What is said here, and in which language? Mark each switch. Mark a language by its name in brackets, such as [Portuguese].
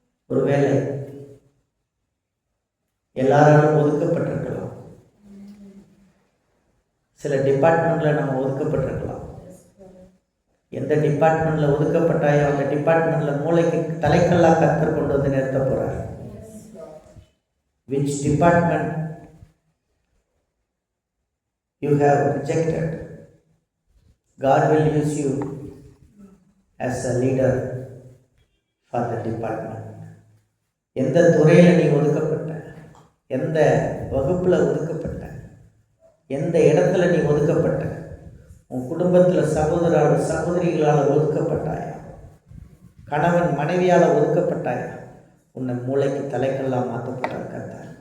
[Tamil] ஒருவேளை எல்லாராலும் ஒதுக்கப்பட்ட சில டிபார்ட்மெண்ட்டில் நம்ம ஒதுக்கப்பட்டிருக்கலாம். எந்த டிபார்ட்மெண்ட்டில் ஒதுக்கப்பட்டாயோ அந்த டிபார்ட்மெண்ட்டில் மூளைக்கு தலைக்கல்லாக கர்த்தர் கொண்டு வந்து நிறுத்த போகிறார். [English] Which department you have rejected, God will use you as a leader for the department. [Tamil] எந்த துறையில் நீ ஒதுக்கப்பட்ட, எந்த வகுப்பில் ஒதுக்கப்பட்ட, எந்த இடத்துல நீ ஒதுக்கப்பட்ட, உன் குடும்பத்தில் சகோதரிகளால் ஒதுக்கப்பட்டாயா, கணவன் மனைவியால் ஒதுக்கப்பட்டாயா, உன்னை மூளைக்கு தலைக்கெல்லாம் மாற்றப்பட்டார் கர்த்தர்.